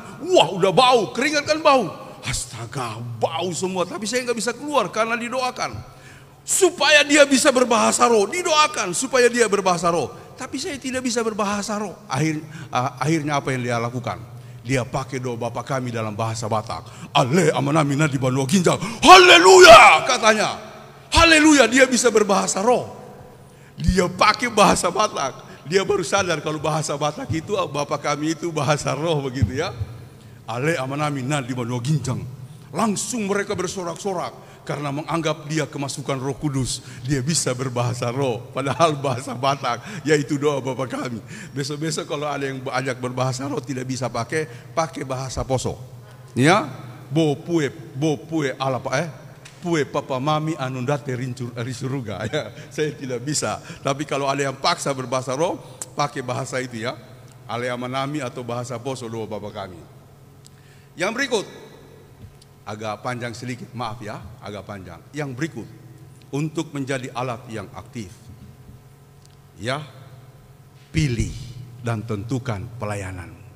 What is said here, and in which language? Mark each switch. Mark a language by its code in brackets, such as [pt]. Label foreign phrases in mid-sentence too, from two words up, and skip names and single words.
[id] Wah udah bau, keringat kan bau. Astaga, bau semua. Tapi saya nggak bisa keluar karena didoakan. Supaya dia bisa berbahasa roh. Didoakan supaya dia berbahasa roh. Tapi saya tidak bisa berbahasa roh. Akhirnya apa yang dia lakukan? Dia pakai doa Bapa kami dalam bahasa Batak. [bbc] Ale amanamina di Banua Ginjal. [id] Haleluya katanya. Haleluya, dia bisa berbahasa roh. Dia pakai bahasa Batak. Dia baru sadar kalau bahasa Batak itu Bapa kami itu bahasa roh begitu ya. [bbc] Ale amanamina di Banua Ginjal. [id] Langsung mereka bersorak-sorak. Karena menganggap dia kemasukan Roh Kudus, dia bisa berbahasa roh. Padahal bahasa Batak, yaitu doa Bapa kami. Besok-besok kalau ada yang ajak berbahasa roh tidak bisa pakai bahasa Poso. [pmf] Ya, bo pue ala pue papa mami anundate risuruga. [id] Ya, saya tidak bisa. Tapi kalau ada yang paksa berbahasa roh, pakai bahasa itu ya. [bbc] Ale amanami [id] atau bahasa Poso doa Bapa kami. Yang berikut. Agak panjang sedikit, maaf ya, agak panjang. Yang berikut, untuk menjadi alat yang aktif. Ya, pilih dan tentukan pelayanan.